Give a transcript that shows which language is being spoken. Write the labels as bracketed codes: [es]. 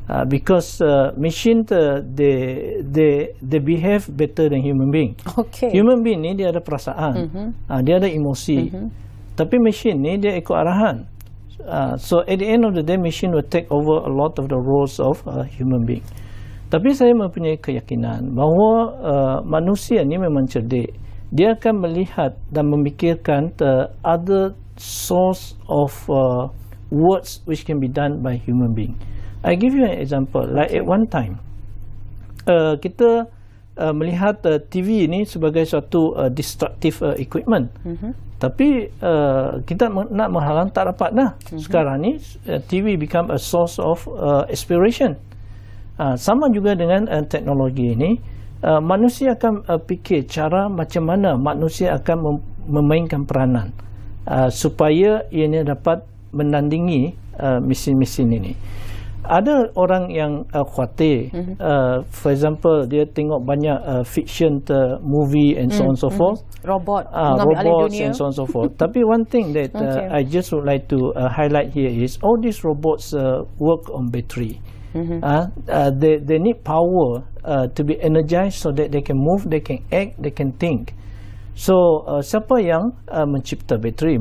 [en] Because machine they behave better than human being. Okay. Human being [ms] ni dia ada perasaan, dia ada emosi. Tapi machine ni dia ikut arahan. [en] So at the end of the day, machine will take over a lot of the roles of human being. [ms] Tapi saya mempunyai keyakinan bahawa manusia ni memang cerdik. Dia akan melihat dan memikirkan [en] other source of words which can be done by human being. I give you an example. Like at one time, [ms] kita melihat TV ini sebagai suatu [en] destructive equipment. [ms] Tapi kita nak menghalang tak dapat dah. Sekarang ni [en] TV become a source of aspiration. [ms] Sama juga dengan teknologi ini. Manusia akan fikir cara macam mana manusia akan memainkan peranan supaya ianya dapat menandingi mesin-mesin ini. Ada orang yang khawatir, [en] for example, [ms] dia tengok banyak [en] fiction movie and so on so forth. [ms] Robot mengambil alih [en] Robots [ms] dunia. [en] and so on so forth. [ms] Tapi [en] one thing that I just would like to highlight here is all these robots work on battery. They need power to be energized so that they can move, they can act, they can think. [ms] So siapa yang mencipta bateri?